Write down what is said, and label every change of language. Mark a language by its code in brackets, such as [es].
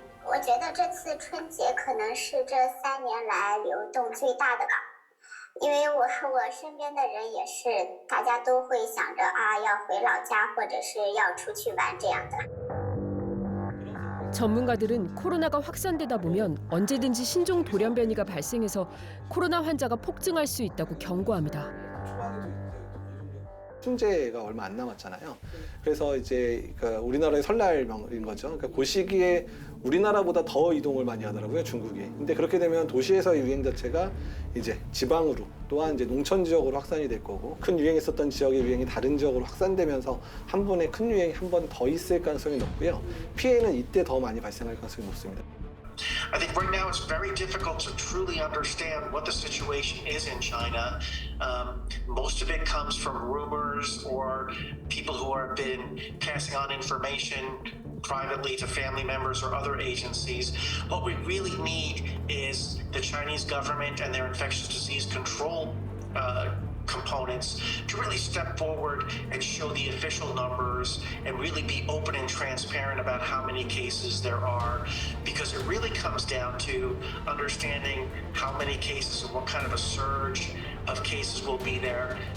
[zh] 我觉得这次春节可能是这3年来流动最大的吧。因为我和我身边的人也是，大家都会想着啊，要回老家或者是要出去玩这样的。 [ko] 전문가들은 코로나가 확산되다 보면 언제든지 신종 돌연변이가 발생해서 코로나 환자가 폭증할 수 있다고 경고합니다. 春节가 얼마 안 남았잖아요. 그래서 이제 우리나라의 설날인 거죠. 그러니까 그 시기에 우리나라보다 더 이동을 많이 하더라고요, 중국이. 근데 그렇게 되면 도시에서 유행 자체가 이제 지방으로 또한 이제 농촌 지역으로 확산이 될 거고 큰 유행했었던 지역의 유행이 다른 지역으로 확산되면서 한 번에 큰 유행이 한 번 더 있을 가능성이 높고요. 피해는 이때 더 많이 발생할 가능성이 높습니다. [en] I think right now it's very difficult to truly understand what the situation is in China. Most of it comes from rumors or people who have been passing on information privately to family members or other agencies. What we really need is the Chinese government and their infectious disease control components to really step forward and show the official numbers and really be open and transparent about how many cases there are, because it really comes down to understanding how many cases and what kind of a surge of cases will be there.